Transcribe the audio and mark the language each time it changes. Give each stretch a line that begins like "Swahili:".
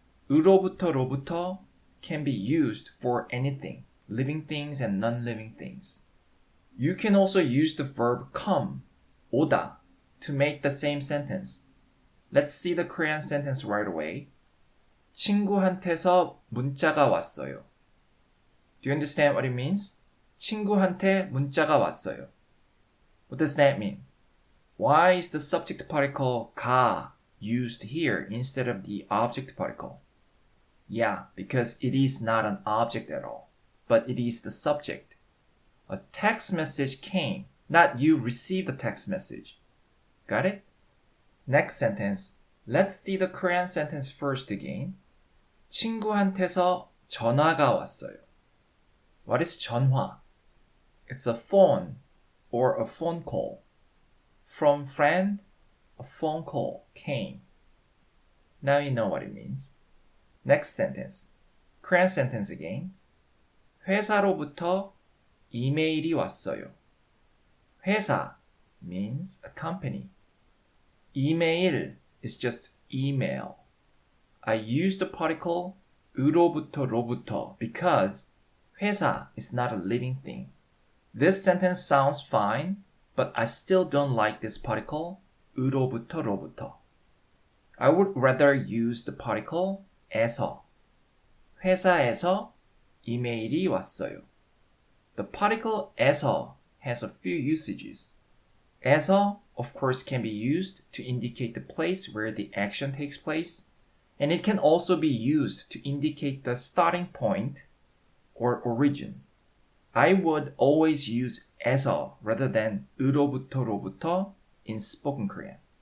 English: 으로부터 로부터 can be used for anything, living things and non-living things. You can also use the verb come, 오다, to make the same sentence. Let's see the Korean sentence right away.
Korean: 친구한테서 문자가 왔어요.
English: Do you understand what it means?
Korean: 친구한테 문자가 왔어요.
English: What does that mean? Why is the subject particle 가 used here instead of the object particle? Yeah, because it is not an object at all, but it is the subject. A text message came, not you received the text message. Got it? Next sentence. Let's see the Korean sentence first again.
Korean: 친구한테서 전화가 왔어요.
English: What is 전화? It's a phone or a phone call. From friend, a phone call came. Now you know what it means. Next sentence. Korean sentence again.
Korean: 회사로부터 이메일이 왔어요.
English: 회사 means a company. 이메일 is just email. I use the particle 으로부터 로부터 because 회사 is not a living thing. This sentence sounds fine, but I still don't like this particle 으로부터 로부터. I would rather use the particle 에서.
Korean: 회사에서 이메일이 왔어요.
English: The particle 에서 has a few usages. 에서, of course, can be used to indicate the place where the action takes place, and it can also be used to indicate the starting point or origin. I would always use 에서 rather than 으로부터 로부터 in spoken Korean.